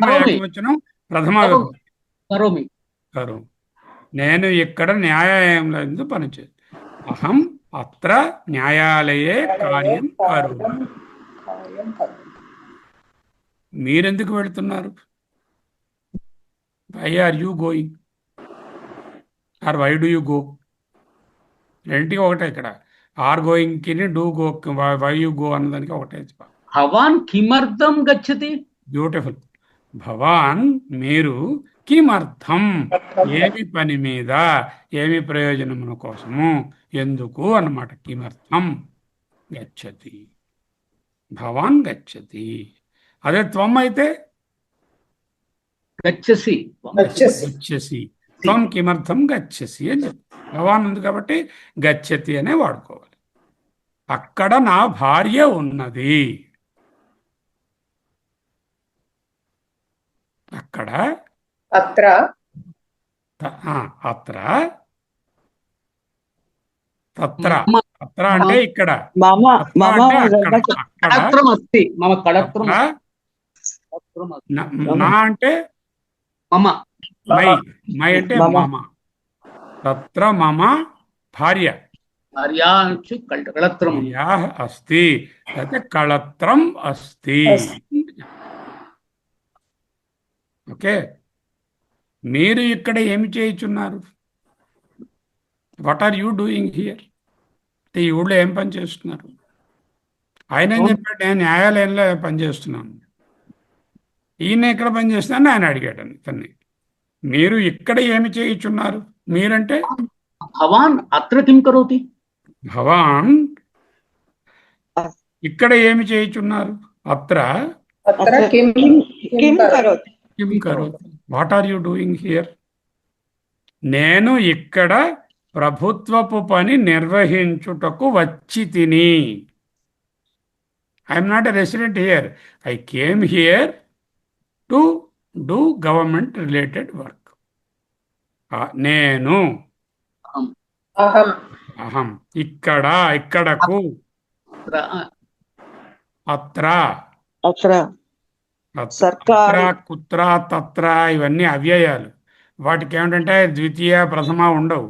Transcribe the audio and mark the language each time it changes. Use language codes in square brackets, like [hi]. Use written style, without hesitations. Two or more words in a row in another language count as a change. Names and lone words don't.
[sa] కరోమి. [te] ఏకవచనం ప్రథమ [sa] కరోమి. [te] విభక్తి. [sa] కరోమి [te] కరు. నేను ఇక్కడ న్యాయాలయంలో పనిచే. [sa] అహం అత్ర న్యాయాలయే కార్యం కరోమి. [te] మీరెందుకు వెళ్తున్నారు? [en] why are you going or why do you go? [te] రెండింటికి ఒకటే ఇక్కడ. [en] are goingki do go, why you go [te] అన్నదానికి ఒకటే. [sa] భవాన్ కిమర్థం గచ్చతి? [en] బ్యూటిఫుల్. [te] భవాన్ మీరు, కిమర్థం ఏమి పని మీద, ఏమి ప్రయోజనముల కోసము, ఎందుకు అన్నమాట. [sa] కిమర్థం గచ్చతి, భవాన్ గచ్చతి. [te] అదే త్వం అయితే [sa] గచ్చసి గచ్చసి. త్వం కిమర్థం గచ్చసి [te] అని చెప్పి భవాన్ ఉంది కాబట్టి గచ్చతి అనే వాడుకోవాలి. అక్కడ నా భార్య ఉన్నది. అక్కడ [sa] అత్ర అత్ర తత్ర. [te] తత్ర అంటే ఇక్కడ. [sa] మమ తత్ర మమ [te] అంటే అక్కడ. అక్కడ [sa] కళత్రం అస్తి మమ కళత్రం తత్ర. కళత్రం అస్తి. [te] నా అంటే [sa] మమ [te] మై. మై అంటే మమ. [sa] తత్ర మమ భార్య భార్యా కళత్రం భార్యా అస్తి. అయితే కళత్రం అస్తి. [te] ఓకే. మీరు ఇక్కడ ఏమి చేయుచున్నారు? [en] what are you doing here? [te] అంటే ఈ ఊళ్ళో ఏం పని చేస్తున్నారు? ఆయన ఏం చెప్పాడు? నేను న్యాయాలయంలో పనిచేస్తున్నాను. ఈయన ఎక్కడ పని చేస్తున్నాను ఆయన అడిగాడు ఇతన్ని. మీరు ఇక్కడ ఏమి చేయుచున్నారు? మీరంటే [sa] భవాన్ అత్ర కిం కరోతి? [te] భవాన్ ఇక్కడ ఏమి చేయుచున్నారు? [sa] అత్ర అత్ర కిం కిం కరోతి? కిం కరోతి. [en] what are you doing here? [te] నేను ఇక్కడ ప్రభుత్వపు పని నిర్వహించుటకు వచ్చి తిని. [en] I'm not a resident here. I came here to do government related work. [te] నేను [sa] అహం [te] అహం ఇక్కడ, ఇక్కడకు, అత్ర [sa] అత్ర అత్ర, [te] సర్కారు. కుత్ర, తత్ర ఇవన్నీ అవ్యయాలు. వాటికి ఏమిటంటే ద్వితీయ ప్రథమ ఉండవు.